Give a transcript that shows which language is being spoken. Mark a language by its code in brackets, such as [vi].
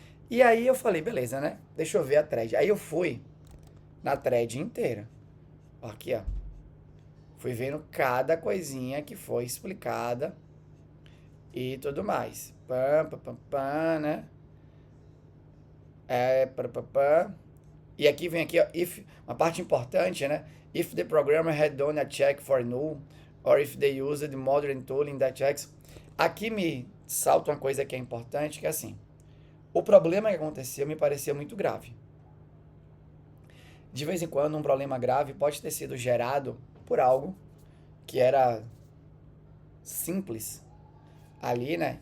[pt] E aí eu falei, beleza, né? Deixa eu ver a thread. Aí eu fui na thread inteira. Aqui, ó. Fui vendo cada coisinha que foi explicada e tudo mais. Né? E aqui vem aqui, ó, uma parte importante, né? [en] If the programmer had done a check for null, or if they used modern tooling that checks. [pt] Aqui me salta uma coisa que é importante, que é assim. O problema que aconteceu me pareceu muito grave. De vez em quando, um problema grave pode ter sido gerado por algo que era simples ali, né?